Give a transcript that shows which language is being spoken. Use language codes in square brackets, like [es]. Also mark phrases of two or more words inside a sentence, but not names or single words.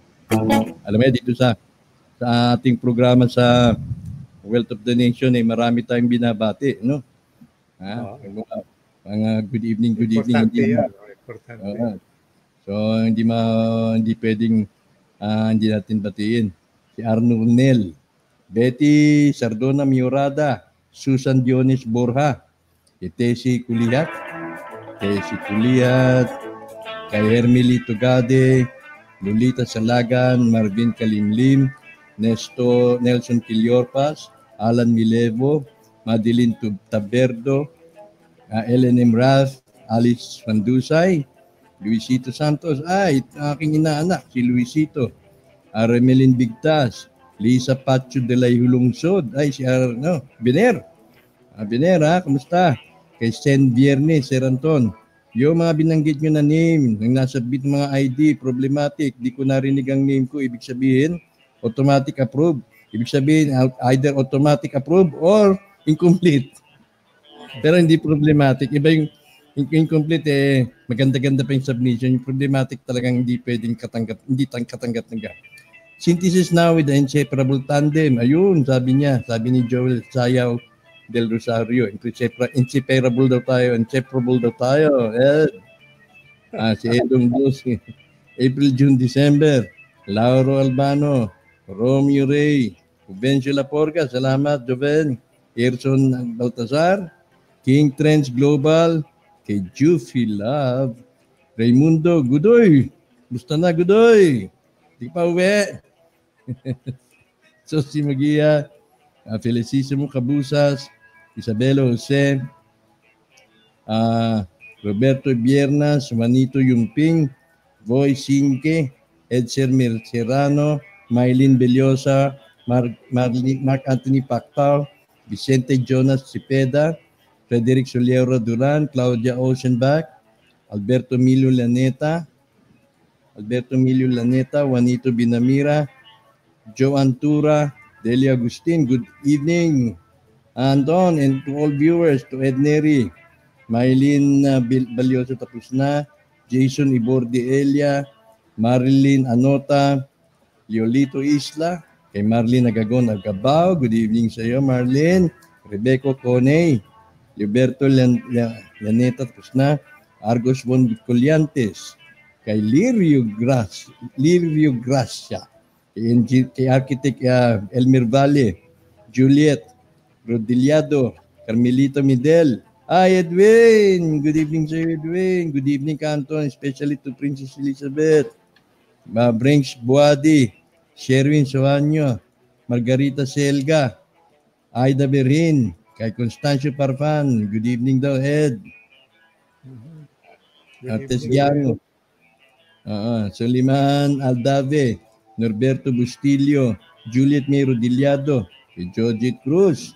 [tl] Alam mo, dito sa ating programa sa Wealth of the Nation, marami tayong binabati, no? Oo. Mga [en] good evening, [tl] Importante hindi yan. Importante. So hindi pwedeng hindi natin batiin. Si Arnold Nel, Betty Sardona Miorada, Susan Dionis Borja, si Tessie Kulihat, kay Hermely Tugade, Lolita Salagan, Marvin Kalimlim, Nelson Quiliorpas, Alan Milevo, Madeline Taberdo, Ellen M. Rath, Alice Pandusay, Luisito Santos, aking inaanak, si Luisito, Remelin Bigtas, Lisa Pacho de la Hulungsod, si Biner. Biner, kamusta? Kay Sen Viernes, Sir Anton. Yung mga binanggit nyo na name, nang nasabit mga ID, problematic, di ko narinig ang name ko, ibig sabihin, [en] automatic approve. [tl] Ibig sabihin, either [en] automatic approve [tl] or incomplete. Pero hindi problematic. Iba yung incomplete, maganda-ganda pa yung submission. Yung problematic talagang hindi pwedeng hindi katanggap-tanggap. [en] Synthesis now with the inseparable tandem. [tl] Ayun, sabi ni Joel Sayaw del Rosario, inseparable daw tayo, inseparable daw tayo. Si Edong Dos, April, June, December, Lauro Albano, Romeo Ray, Juvencio Laporca, salamat Joven, Erson Baltazar, King Trends Global, kay Juffy Love, Raimundo Gudoy, gusto na Gudoy, di pa uwi. So si Magia, Felicissimo Cabusas, Isabelo Jose, Roberto Biernas, Juanito Yumping, Boy Sinque, Edser Serrano, Maylin Bellosa, Mark Anthony Pactao, Vicente Jonas Cepeda, Frederick Soliero Duran, Claudia Oceanbach, Alberto Emilio Laneta, Juanito Binamira, Joe Antura, Delia Agustin, [en] good evening. Anton, and to all viewers, to Ed Neri, Maylin Balyoso [tl] tapos na, [en] Jason Iborde Elia, Marilyn Anota, Leolito Isla, [tl] kay Marlene Agagon Agabao, [en] good evening [tl] sa iyo Marlene, Rebecca Coney, Liberto Laneta tapos na, Argos Von Colliantes, kay Lirio Gracia, kay Architect Elmer Valle, Juliet Rodiliado, Carmelito Midel, Edwin, [en] good evening [tl] sa iyo Edwin, [en] good evening Canton, especially to Princess Elizabeth, [tl] Brinks Buadi, Sherwin Soanyo, Margarita Selga, Aida Berhin, kay Constancio Parfan, [en] good evening [tl] daw Ed, Artes Giano, Soliman Aldave, Norberto Bustillo, Juliet May Rodiliado, Georgie Cruz,